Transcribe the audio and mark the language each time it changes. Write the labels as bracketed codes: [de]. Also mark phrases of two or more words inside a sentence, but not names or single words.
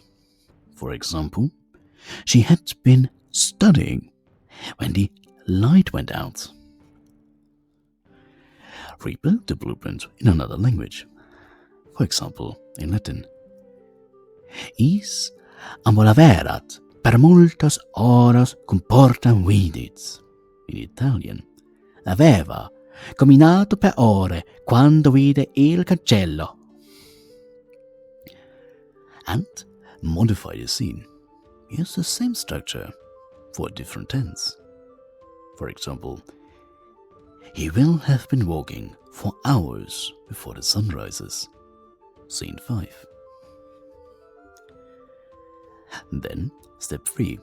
[en] For example, she had been studying when the light went out. Rebuild the blueprint in another language. For example, in Latin. [la] Is ambulaverat per multas horas con portam vidit. [en] In Italian. [it] Aveva camminato per ore quando vide il cancello. [en] And modify the scene. Use the same structure for a different tense. For example, he will have been walking for hours before the sun rises. Scene 5. Then, step 3.